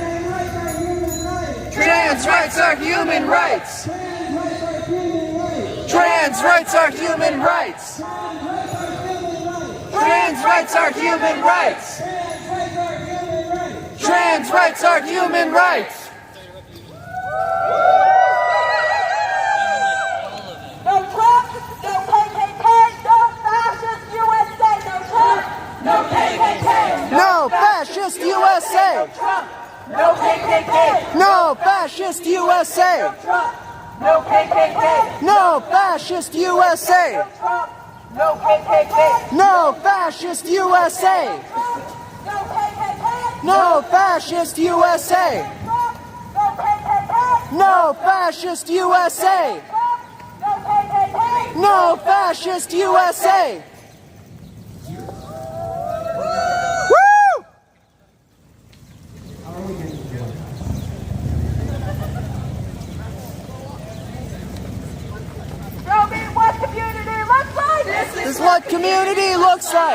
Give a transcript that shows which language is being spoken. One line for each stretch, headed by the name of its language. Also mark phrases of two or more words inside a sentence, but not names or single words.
English: Trans rights are human rights. Trans rights are human rights. Trans rights are human rights. Trans rights are human rights. No Trump, no KKK, no fascist USA. No Trump, no KKK. No fascist USA. No Trump, no KKK. No fascist USA. No Trump, no KKK. No fascist USA. No Trump, no KKK. No fascist USA. No KKK. No fascist USA. No KKK. No fascist USA. No KKK. No fascist USA. Woo! Show me what community looks like. This is what community looks like.